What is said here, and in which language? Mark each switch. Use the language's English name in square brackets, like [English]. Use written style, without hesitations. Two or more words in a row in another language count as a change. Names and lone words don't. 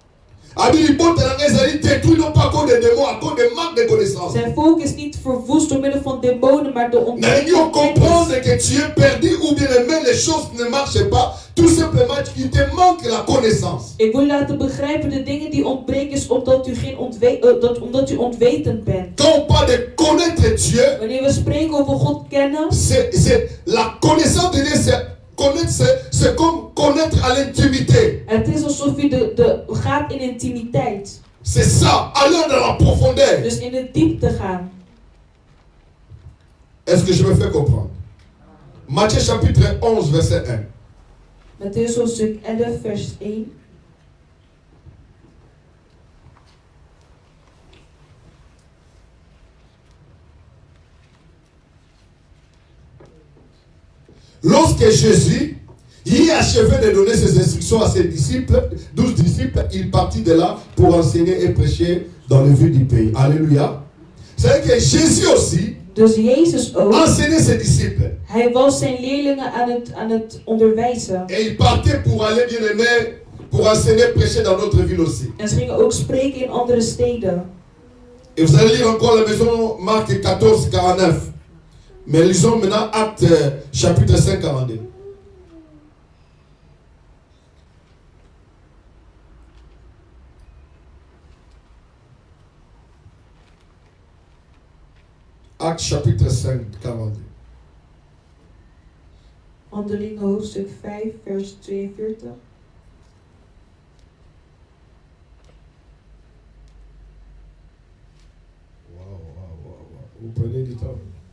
[Dutch] Zijn volk is niet verwoest door middel van demonen, maar door ontbreking van kennis. Ik wil laten begrijpen de dingen die ontbreken is omdat u onwetend bent. Wanneer we spreken over God kennen, [French] la connaissance de Dieu, c'est comme connaître à l'intimité. [Dutch] Het is alsof u gaat in intimiteit. [French] C'est ça, aller dans la profondeur. [Dutch] Dus in de diepte gaan. [French] Est-ce que je me fais comprendre? Matthieu chapitre 11 verset 1. [Dutch] Matthäus hoofdstuk 11 vers 1. [French] Lorsque Jésus y achevait de donner ses instructions à ses disciples, 12 disciples, il partit de là pour enseigner et prêcher dans le vieux du pays. Alléluia. C'est que Jésus aussi [Dutch] dus Jezus ook [French] enseignait ses disciples. [Dutch] Hij was zijn leerlingen aan het onderwijzen. [French] Et il partait pour aller, bien aimé, pour enseigner et prêcher dans notre ville aussi. [Dutch] En ze gingen ook spreken in andere steden. [French] Et vous allez lire encore la maison Marc 14, 49. Mais lisons maintenant Actes chapitre 5, 42. Actes chapitre 5, 42. [Dutch] Handelingen hoofdstuk 5 vers 42. Wow. [French] Vous prenez du temps.